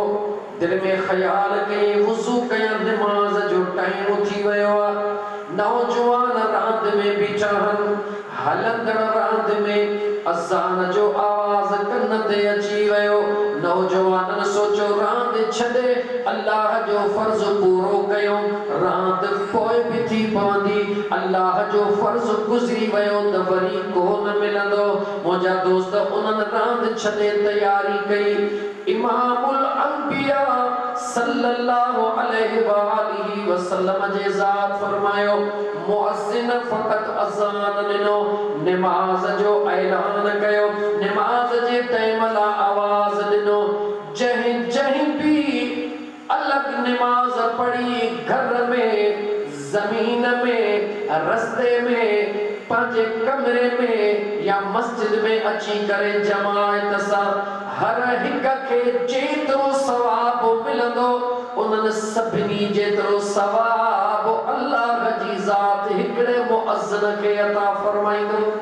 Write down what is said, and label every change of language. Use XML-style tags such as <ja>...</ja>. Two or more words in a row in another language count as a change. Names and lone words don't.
<sd>दिल में ख्याल कई वुज़ू कया नमाज जो टाइम थी वियो आहे नौजवान रात में बीठा हन हलंदड़ रात में अज़ान जो आवाज़ कन ते अची वियो नौजवान सोचो रात छॾे अल्लाह जो फर्ज़ पूरो कयो रात पोइ भी थी पवंदी अल्लाह जो फर्ज़ गुज़री वियो त वरी कोन मिलंदो मुंहिंजा दोस्त उन्हनि रात छॾे तैयारी कई इमामुल अंबिया</sd> <ar>صلى الله عليه وآله وسلم</ar> <sd>जे ज़ात फरमायो मुअज़्ज़िन फ़क़त अज़ान ॾिनो नमाज जो ऐलान कयो नमाज जे टाइम ला आवाज़ ॾिनो जहीं भी अलग नमाज पढ़ी घर में जमीन में रस्ते में पांचे कमरे में या मस्जिद में अची करे जमायत सा हर हिक के जेतिरो सवाब मिलंदो उन्हनि सभिनी जेतिरो सवाब अल्लाह जी ज़ात हिकड़े मुअज़्ज़िन खे अता फरमाईंदो</sd>